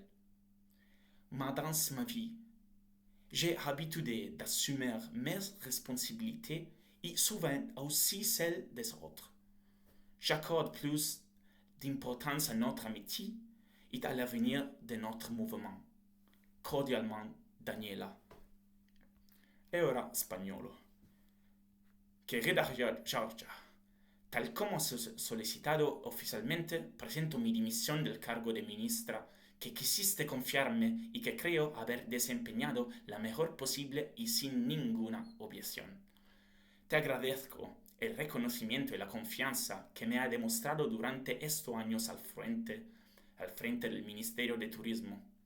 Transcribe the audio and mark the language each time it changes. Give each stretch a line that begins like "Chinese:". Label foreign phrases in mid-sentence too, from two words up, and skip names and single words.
French: Mais dans ma vie, j'ai l'habitude d'assumer mes responsabilités et souvent aussi celles des autres. J'accorde plus d'importance à notre amitié et à l'avenir de notre mouvement. Cordialement,
Italian: Daniela. E ora spagnolo.
Spanish: Querida Georgia, tal como solicitado oficialmente, presento mi dimisión del cargo de ministra que quisiste confiarme y que creo haber desempeñado la mejor posible y sin ninguna objeción. Te agradezco el reconocimiento y la confianza que me ha demostrado durante estos años al frente del Ministerio de Turismo.